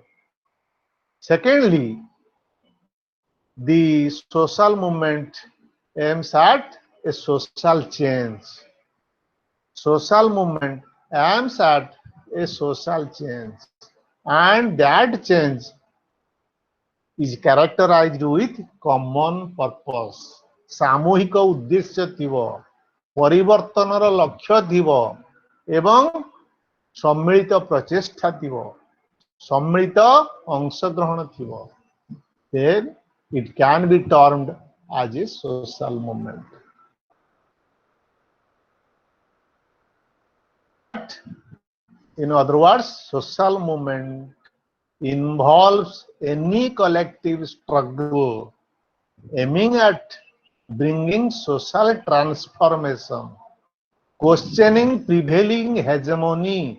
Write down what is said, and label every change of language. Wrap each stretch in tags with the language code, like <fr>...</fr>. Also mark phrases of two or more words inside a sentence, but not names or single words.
<en>Secondly, the social movement aims at a social change. Social movement aims at a social change, and that change is characterized with common purpose.</en> <or>ସାମୂହିକ ଉଦ୍ଦେଶ୍ୟ ଥିବ, ପରିବର୍ତ୍ତନର ଲକ୍ଷ୍ୟ ଥିବ ଏବଂ ସମ୍ମିଳିତ ପ୍ରଚେଷ୍ଟା ଥିବ, ସମ୍ମିଳିତ ଅଂଶଗ୍ରହଣ ଥିବ.</or> <en>Then it can be termed as a social movement. In other words, social movement involves any collective struggle aiming at bringing social transformation, questioning prevailing hegemony.</en>